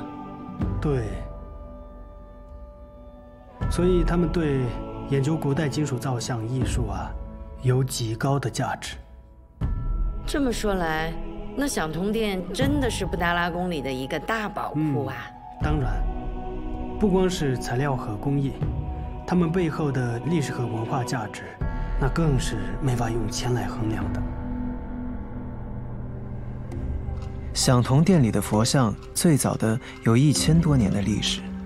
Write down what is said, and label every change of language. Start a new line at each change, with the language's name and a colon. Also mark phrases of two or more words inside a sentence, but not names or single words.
Chinese: 對，所以他們對研究古代金屬造像藝術啊，有極高的價值。這麼說來，那響童殿真的是布達拉宮裡的一個大寶庫啊！當然，不光是材料和工藝，它們背後的歷史和文化價值，那更是沒法用錢來衡量的。響童殿裡的佛像最早的有1000多年的歷史。